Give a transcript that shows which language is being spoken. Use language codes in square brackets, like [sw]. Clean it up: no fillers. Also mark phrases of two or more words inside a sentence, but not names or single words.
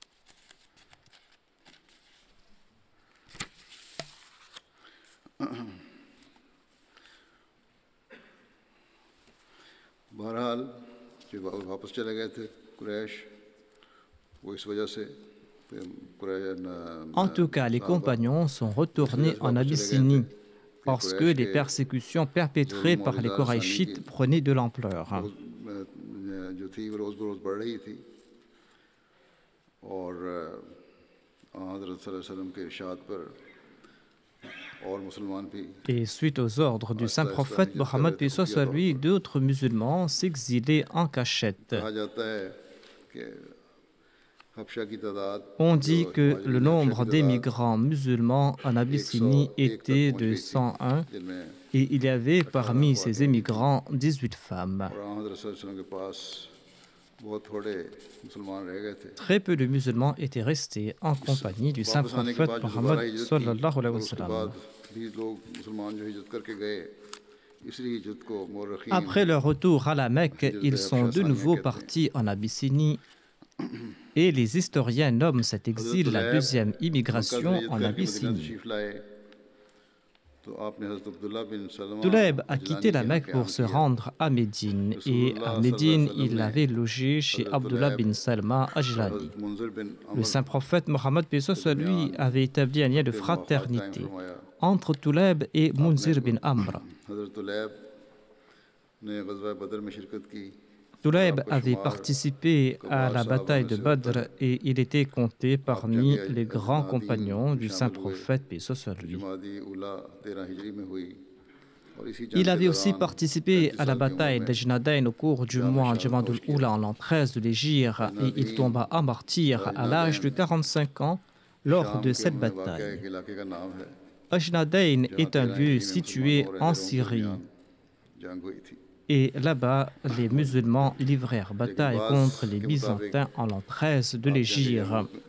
[ur] بہرحال جو واپس چلے گئے تھے قریش وہ اس وجہ سے کہ [fr] En tout cas, les [ur] साहबा [fr] compagnons sont [ur] इस [fr] retournés [ur] وجہ سے [fr] en [ur] واپس چلے گئے تھے [fr] Abyssinie [ur] कि [fr] parce que [ur] कुरैश [fr] les [ur] के [fr] persécutions [ur] जुल्म [fr] perpétrées [ur] और [fr] par les [ur] ایزار سانی کی [fr] Korachites prenaient de l'ampleur. [ur] جو تھی وہ روز بروز بڑھ رہی تھی اور حضرت [ar] صلى الله عليه وسلم [ur] کے ارشاد پر اور مسلمان بھی [fr] Et suite aux ordres du saint [ur] آہستہ آہستہ [fr] prophète [ur] ہجرت کر [fr] Mohammed [ur] رہے تھے [fr] paix soit [ur] खुफिया [fr] sur [ur] तौर [fr] lui, [ur] पर [fr] d'autres musulmans s'exilaient en cachette. [ur] کہا جاتا ہے کہ حبشہ کی تعداد [fr] On [ur] जो [fr] dit que le [ur] مہاجرین حبشہ [fr] nombre [ur] کی تعداد [fr] d'émigrants musulmans en Abyssinie [ur] 101 تک [fr] était [ur] पहुंच [fr] de [ur] گئی تھی [fr] 101 [ur] जिनमें [fr] et il y avait [ur] 18 [fr] parmi ces [ur] خواتین تھیں [fr] émigrants 18 femmes. [ur] اور حضرت [ar] صلى الله عليه وسلم [ur] کے پاس بہت تھوڑے مسلمان رہ گئے تھے [fr] Très peu de musulmans étaient restés en [ur] इस [fr] compagnie du saint [ur] واپس آنے کے [fr] prophète [ur] بعد جو دوبارہ [fr] Mohammed [ur] ہجرت کی [ar] صلى الله عليه [ur] और [ar] wa [ur] उसके [ar] sallam. [ur] بعد بھی لوگ مسلمان جو ہجرت کر کے گئے اس لیے ہجرت کو مورخین [fr] Après leur retour à la Mecque, [ur] हिजरत [fr] ils sont [ur] हबशा [fr] de [ur] सानिया [fr] nouveau [ur] کہتے ہیں [fr] partis en Abyssinie et les historiens nomment cet [ur] हज़रत [fr] exil la [ur] तुलैब [fr] deuxième [ur] مکہ سے [fr] immigration [ur] हिजरत [fr] en [ur] کر کے مدینہ [fr] Abyssinie. [ur] تشریف لائے تو آپ نے حضرت عبداللہ بن سلمہ [fr] Tulaïb a [ur] अजलानी [fr] quitté [ur] के [fr] la [ur] यहाँ [fr] Mecque [ur] क़याम [fr] pour se [ur] किया [fr] rendre à Médine et [ur] रसूलुल्लाह [fr] à [ar] صلى الله عليه [fr] Médine, [ar] वसल्लम [fr] il [ur] ने [fr] avait logé chez [ur] हज़रत [fr] Abdullah [ur] तुलैब [fr] bin Salma [ur] और [fr] Ajlani. [ur] حضرت منذر بن [fr] Le [ur] अमर [fr] saint prophète Mohammed paix soit [ur] के [fr] sur lui [ur] दरमियान [fr] avait établi un lien de [ur] کے مواخات قائم [fr] fraternité [ur] फरमाया [fr] entre Tulaïb et [ur] आपने [fr] Munzir bin Amr. [ur] حضرت طلیب نے غزوہ بدر میں شرکت کی [fr] Tulaïb [ur] आपका [fr] avait [ur] शुमार [fr] participé à [ur] कबार [fr] la [ur] साहबा [fr] bataille [ur] में [fr] de [ur] سے ہوتا [fr] Badr [ur] है [fr] et il était compté [ur] आप [fr] parmi [ur] जंग [fr] les grands [ur] अजनादीन [fr] compagnons [ur] में [fr] du saint [ur] شامل ہوئے [fr] prophète paix soit sur [ur] जो [fr] lui. [ur] جمادی اولیٰ 13 ہجری میں ہوئی [fr] Il avait aussi participé à la bataille d'Ejnadayn au cours du mois Jamadul Oula en l'an 13 de l'Hégire et il tomba à martyr à l'âge de 45 ans lors de cette bataille. Ajnadayn est un lieu situé en Syrie et là-bas, les musulmans livrèrent bataille contre les Byzantins en l'an 13 de l'Hégire.